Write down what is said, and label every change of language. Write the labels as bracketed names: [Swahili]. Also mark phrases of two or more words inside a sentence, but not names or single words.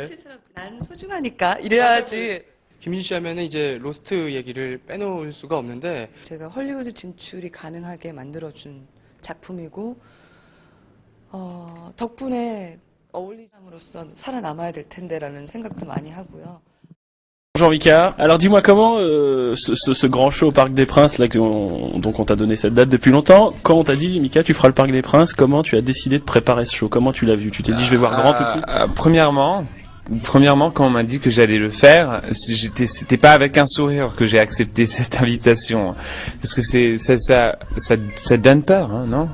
[Korean] 난 소중하니까 이래야지. 김윤지 씨 하면은 이제 로스트 얘기를 빼놓을 수가 없는데 제가 헐리우드 진출이 가능하게 만들어준 작품이고 덕분에 어울리장으로서 살아남아야 될 텐데라는 생각도 많이 하고요. [French] Bonjour Mika, alors dis-moi comment ce grand show au Parc des Princes, là, donc on t'a donné cette date depuis longtemps, quand on t'a dit Mika tu feras le Parc des Princes, comment tu as décidé de préparer ce show, comment tu l'as vu, tu t'es dit je vais voir grand tout de suite? Premièrement, quand on m'a dit que j'allais le faire, c'était pas avec un sourire que j'ai accepté cette invitation, parce que ça donne peur, hein, non?